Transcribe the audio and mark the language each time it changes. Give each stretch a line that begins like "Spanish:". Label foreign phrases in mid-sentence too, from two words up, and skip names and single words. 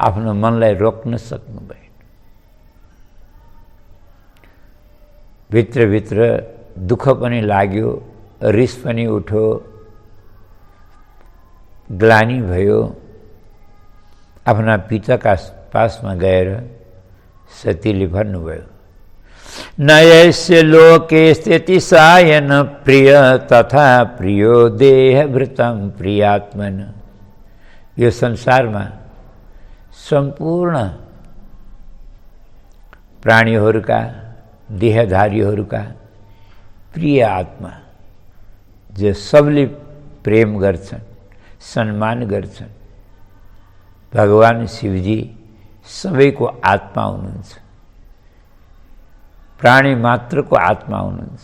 Nepali: आफ्नो मनलाई रोक्न सक्नु भएन। भित्रभित्र दुःख पनि लाग्यो, रिस पनि उठ्यो, ग्लानि भयो। आफ्ना पिताका पासमा गएर सतीले भन्नुभयो,
Sanskrit: न यस्य लोके स्थिति सायन प्रिय तथा प्रियो देहभृतं प्रियात्मन।
Nepali: यो संसारमा सम्पूर्ण प्राणीहरूका, देहधारीहरूका प्रिय आत्मा जो सबले प्रेम गर्छन्, सम्मान गर्छन्, भगवान शिवजी सबैको आत्मा हुनुहुन्छ, प्राणी मात्रको आत्मा हुनुहुन्छ।